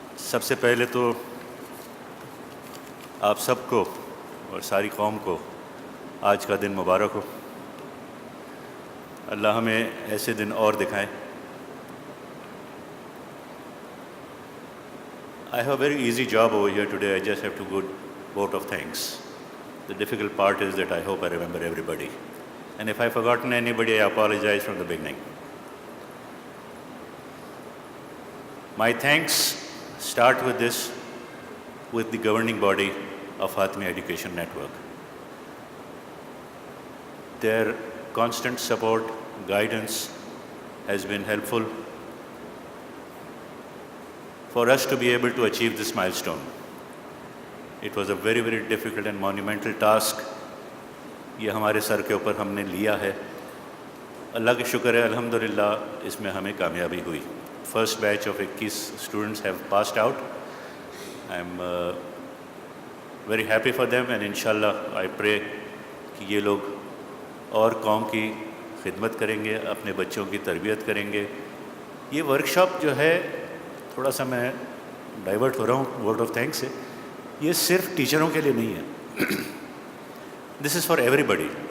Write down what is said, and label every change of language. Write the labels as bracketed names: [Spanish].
[Hindi] सबसे पहले तो आप सबको और सारी कौम को आज का दिन मुबारक हो। अल्लाह हमें ऐसे दिन और दिखाए। [English] I have a very easy job over here today. I just have to go vote of thanks. The difficult part is that I hope I remember everybody. And if I've forgotten anybody, I apologize from the beginning. My thanks start with this, with the governing body of Fatimiyya Education Network. Their constant support, guidance has been helpful for us to be able to achieve this milestone. It was a very, very difficult and monumental task. [Hindi] ये हमारे sir के ऊपर हमने लिया है। अल्लाह के शुक्र है, अल्हम्दुलिल्लाह इसमें हमें कामयाबी हुई। [English] First batch of 21 students have passed out. I'm very happy for them, and inshallah I pray [Hindi] कि ये लोग और कौम की खिदमत करेंगे, अपने बच्चों की तरबियत करेंगे। ये वर्कशॉप जो है, थोड़ा सा मैं डाइवर्ट हो रहा हूँ वर्ड ऑफ थैंक्स से, ये सिर्फ टीचरों के लिए नहीं है। [English] This is for everybody.